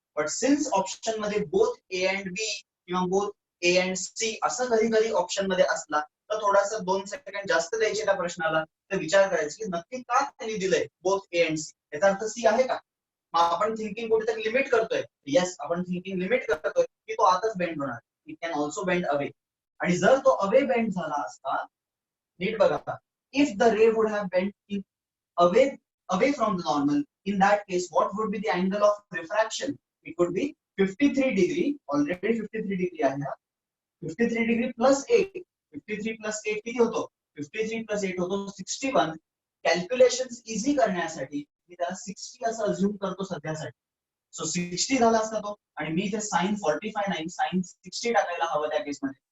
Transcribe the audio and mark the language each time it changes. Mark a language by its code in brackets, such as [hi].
[mr] But since option मध्ये both A and बी किंवा both A and C असं कधी कधी ऑप्शन मध्ये असला तर थोडासा 2 सेकंड जास्त द्यायचे त्या प्रश्नाला, तर विचार करायचा की नक्की का त्यांनी दिलंय बोथ ए अँड सी. याचा अर्थ सी आहे का. मग आपण थिंकिंग कुठेतरी लिमिट करतोय. येस, आपण थिंकिंग लिमिट करतोय की तो आताच बेंड होणार. [en] It can also bend away. [mr] आणि जर तो अवे बेंड झाला असता, नीट बघा, [en] if the ray would have bent in away from the normal, in that case what would be the angle of refraction? It would be 53 degree. Already 53 degree [mr] आहे हा. [en] 53 degree plus 8. [mr] 53 plus 8 किती होतो. 53 plus 8 होतो 61. Calculations easy करण्यासाठी मी त्याला 60 असं assume करतो सध्यासाठी. So 60 झाला असता तो, आणि मी इथे sin 45 नाही sin 60 टाकायला हवं त्या केसमध्ये.